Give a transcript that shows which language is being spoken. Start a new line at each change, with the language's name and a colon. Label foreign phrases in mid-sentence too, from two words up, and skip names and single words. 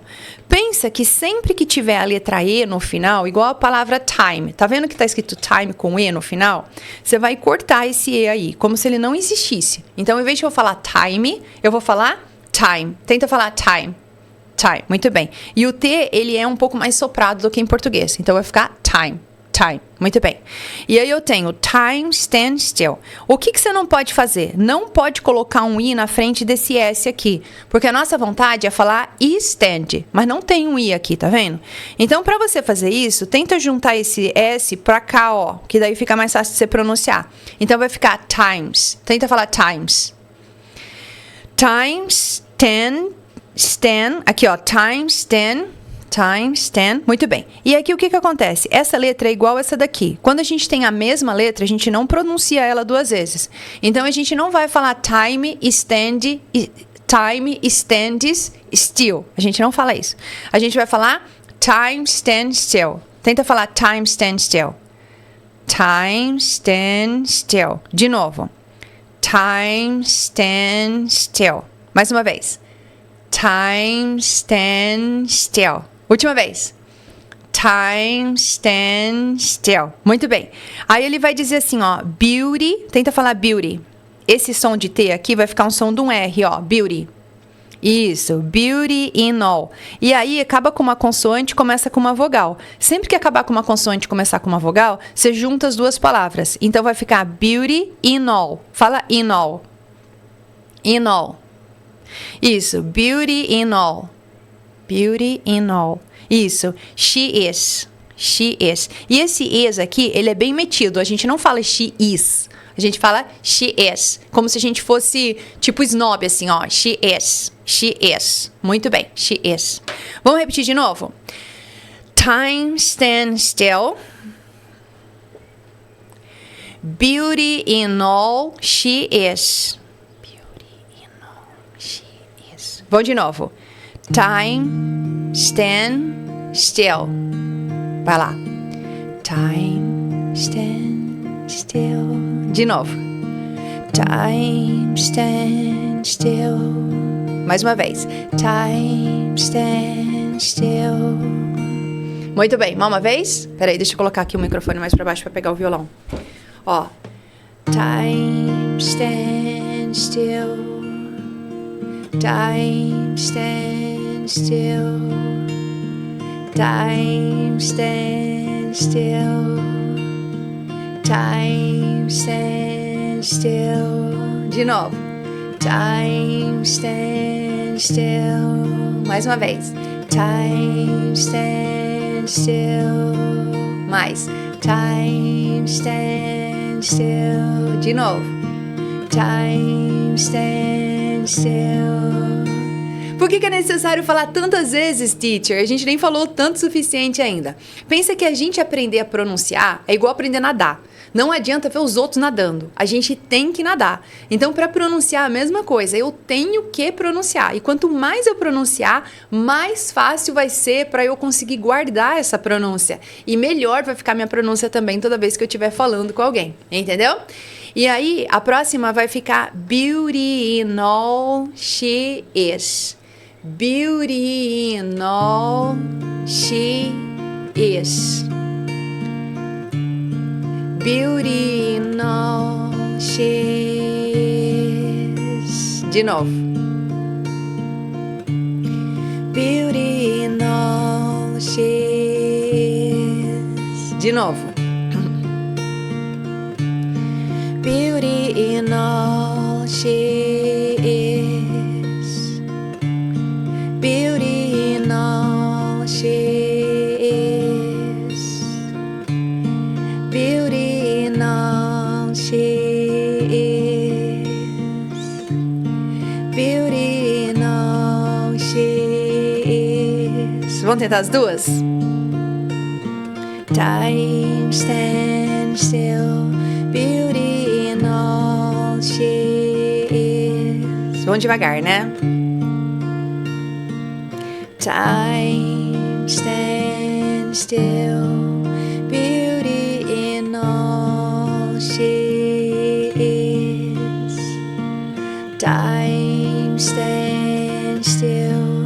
Portuguese: Pensa que sempre que tiver a letra E no final, igual a palavra time, tá vendo que tá escrito time com E no final? Você vai cortar esse E aí, como se ele não existisse. Então, em vez de eu falar time, eu vou falar time. Tenta falar time. Time. Muito bem. E o T, ele é um pouco mais soprado do que em português. Então, vai ficar time. Time. Muito bem. E aí eu tenho
English: time, stand still.
Portuguese: O que você não pode fazer? Não pode colocar um I na frente desse S aqui. Porque a nossa vontade é falar stand. Mas não tem um I aqui, tá vendo? Então, para você fazer isso, tenta juntar esse S pra cá, ó. Que daí fica mais fácil de você pronunciar. Então, vai ficar times. Tenta falar times.
English: Times, ten, stand.
Portuguese: Aqui, ó.
English: Times, stand. Times 10.
Portuguese: Muito bem. E aqui o que acontece? Essa letra é igual a essa daqui. Quando a gente tem a mesma letra, a gente não pronuncia ela 2 vezes. Então, a gente não vai falar
English: time, stand, time, stands, still.
Portuguese: A gente não fala isso. A gente vai falar
English: time, stand, still.
Portuguese: Tenta falar
English: time, stand, still. Time, stand, still.
Portuguese: De novo.
English: Time, stand, still.
Portuguese: Mais uma vez.
English: Time, stand still.
Portuguese: Última vez.
English: Time, stand still.
Portuguese: Muito bem. Aí ele vai dizer assim, ó, beauty. Tenta falar beauty. Esse som de T aqui vai ficar um som de um R, ó, beauty. Isso,
English: beauty in all.
Portuguese: E aí, acaba com uma consoante, começa com uma vogal. Sempre que acabar com uma consoante e começar com uma vogal, você junta as duas palavras. Então, vai ficar
English: beauty in all. Fala in all. In all. Isso, beauty in all. Beauty in all. Isso, she is. She is.
Portuguese: E esse is aqui, ele é bem metido. A gente não fala
English: she is.
Portuguese: A gente fala
English: she is.
Portuguese: Como se a gente fosse tipo snob, assim, ó.
English: She is. She is.
Portuguese: Muito bem,
English: she is.
Portuguese: Vamos repetir de novo?
English: Time stand still. Beauty in all she is. Beauty in all she is.
Portuguese: Vamos de novo.
English: Time stand still.
Portuguese: Vai lá.
English: Time stand still.
Portuguese: De novo.
English: Time stand still.
Portuguese: Mais uma vez.
English: Time stand still.
Portuguese: Muito bem. Mais uma vez. Peraí, deixa eu colocar aqui o microfone mais pra baixo pra pegar o violão. Ó.
English: Time stand still. Time stand still. Time stand still. Time stand still.
Portuguese: De novo.
English: Time stand still.
Portuguese: Mais uma vez.
English: Time stand still. Mais. Time stand still.
Portuguese: De novo.
English: Time stand still.
Portuguese: Por que é necessário falar tantas vezes, teacher? A gente nem falou tanto o suficiente ainda. Pensa que a gente aprender a pronunciar é igual aprender a nadar. Não adianta ver os outros nadando. A gente tem que nadar. Então, para pronunciar a mesma coisa, eu tenho que pronunciar. E quanto mais eu pronunciar, mais fácil vai ser para eu conseguir guardar essa pronúncia. E melhor vai ficar minha pronúncia também toda vez que eu estiver falando com alguém. Entendeu? E aí, a próxima vai ficar
English: beauty in all she is. Beauty in all she is. Beauty in all she is. De novo. Beauty in all she is. De novo. Beauty in all she is. Beauty in all she is. Beauty in all she is. Beauty in all she is.
Portuguese: Vamos tentar as duas?
English: Time stand still. Beauty in all she is.
Portuguese: Vamos devagar, né?
English: Time stand still. Beauty in all she is. Time stand still.